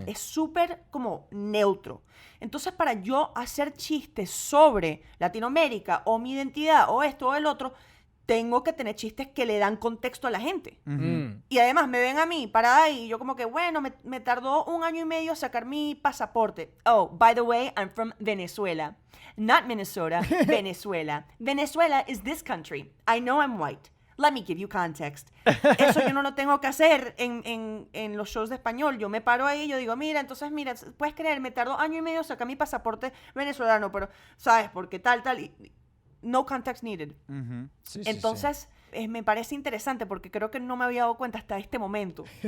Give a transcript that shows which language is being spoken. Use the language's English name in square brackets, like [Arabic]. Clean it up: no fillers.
[Spanish] Es súper como neutro. Entonces, para yo hacer chistes sobre Latinoamérica o mi identidad o esto o el otro, tengo que tener chistes que le dan contexto a la gente. Y además me ven a mí parada ahí y yo como que, bueno, me tardó 1 año y medio sacar mi pasaporte. [English] Oh, by the way, I'm from Venezuela. Not Minnesota, Venezuela. Venezuela is this country. I know I'm white. Let me give you context. [Spanish] Eso yo no lo tengo que hacer en los shows de español. Yo me paro ahí y yo digo, mira, puedes creer, me tardó 1 año y medio sacar mi pasaporte venezolano, pero, ¿sabes? Porque tal, y [English] no context needed. [Spanish] Sí, Entonces, me parece interesante porque creo que no me había dado cuenta hasta este momento.